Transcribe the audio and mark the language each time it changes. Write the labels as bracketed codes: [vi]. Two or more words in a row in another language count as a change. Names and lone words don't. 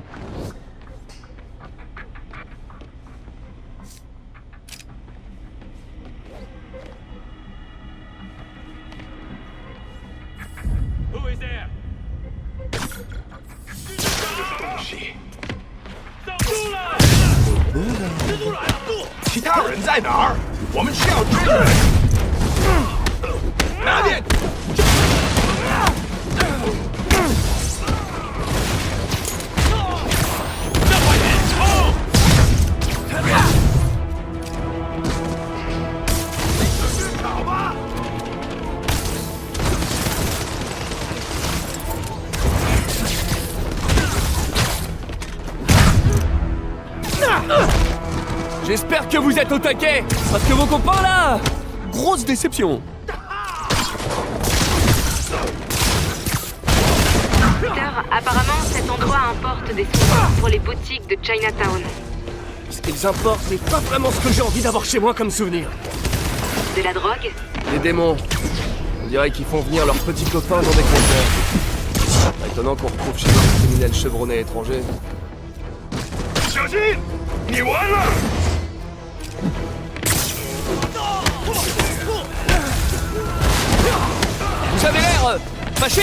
[en] Who is there? [zh] 守住了！蜘蛛来了！其他人在哪儿？我们需要追人。拿点。再快点冲！跑吧！ [fr] J'espère que vous êtes au taquet, parce que vos copains là, grosse déception. Peter, apparemment, cet endroit importe des souvenirs pour les boutiques de Chinatown. Ce qu'ils importent n'est pas vraiment ce que j'ai envie d'avoir chez moi comme souvenir. De la drogue? Les démons, on dirait qu'ils font venir leurs petits copains dans des conteneurs. Étonnant qu'on retrouve chez nous des criminels chevronnés étrangers. [zh] 小心，你完了！ [fr] Vous avez l'air fâché.